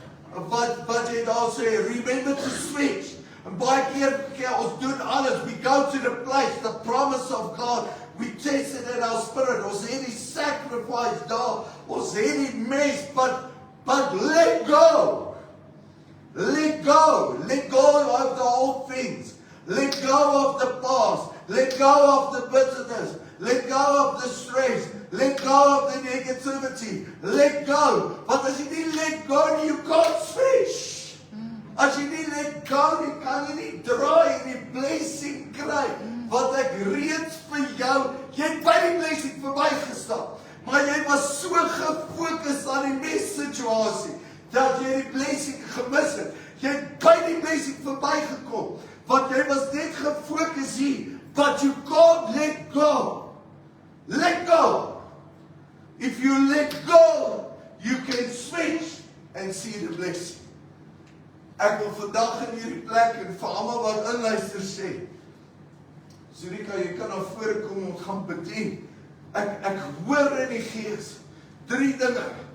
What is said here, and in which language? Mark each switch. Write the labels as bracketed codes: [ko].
[af] Wat jy daar sê, [en] remember to switch. [af] En baie keer ons doen alles, [en] we go to the place, the promise of God, we taste it in our spirit, [af] ons het die sacrifice daar, ons het die mes, [en] but let go. Let go of the old things, let go of the past, let go of the bitterness, let go of the stress, let go of the negativity, let go. [af] Want as jy nie let go nie, [en] you can't switch. [af] As jy nie let go nie, kan jy nie draai en die blessing kry, wat ek reeds vir jou, jy het by die blessing verbygestap, maar jy was so gefokus aan die messituasie, dat jy die blessing gemis het. Jy het by die blessing verbygekom, want jy was net gefokus hier, [en] but you can't let go. Let go. If you let go, you can switch and see the blessing. [af] Ek wil vandag in hierdie plek en vir almal wat inluister sê, Zurika, jy kan na vore kom en gaan bedien. Ek hoor in die gees 3 dinge.